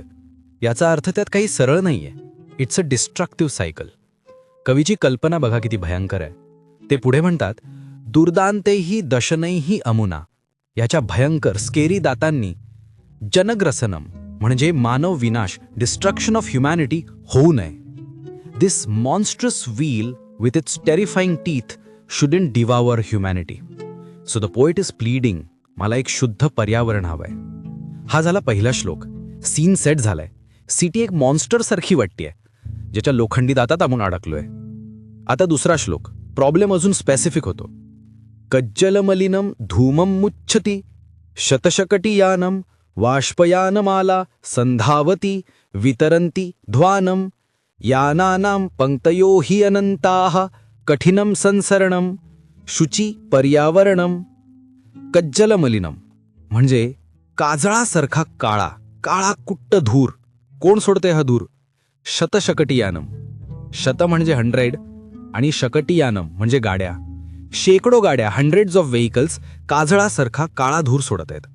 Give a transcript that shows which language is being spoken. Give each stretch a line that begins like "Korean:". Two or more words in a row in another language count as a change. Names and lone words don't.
Marathi: याचा अर्थ त्यात काही सरळ नाहीये.
English: It's a destructive cycle.
Marathi: कवीची कल्पना बघा किती भयंकर आहे. ते पुढे म्हणतात,
Sanskrit: दुर्दांतेही दशनैही अमुना,
Marathi: याच्या भयंकर स्केरी दातांनी जनग्रसनम म्हणजे मानव विनाश,
English: destruction of humanity
Marathi: होऊ नये.
English: This monstrous wheel with its terrifying teeth shouldn't devour humanity. So the poet is pleading,
Marathi: मला एक शुद्ध पर्यावरण हवंय. हा झाला पहिला श्लोक. सीन सेट झालाय. सिटी एक मॉन्स्टर सारखी वाटतेय, ज्याच्या लोखंडी दातात आपण अडकलोय. आता दुसरा श्लोक. प्रॉब्लेम अजून स्पेसिफिक होतो.
Sanskrit: कज्जलमलिनम धूमम मुच्छती शतशकटीयानम वाष्पयानमाला संधावती वितरंती ध्वानम यानानां पंक्तयो हि अनंताः कठिनम संसरणम शुचि पर्यावरणम.
Marathi: कज्जलमलिनम म्हणजे काजळासारखा काळा, काळा कुट्ट धूर. कोण सोडते हा धूर? शतशकटीयानम, शत म्हणजे 100 आणि शकटीयानम म्हणजे गाड्या. शेकडो गाड्या,
English: hundreds of vehicles
Marathi: काजळासारखा काळा धूर सोडत आहेत.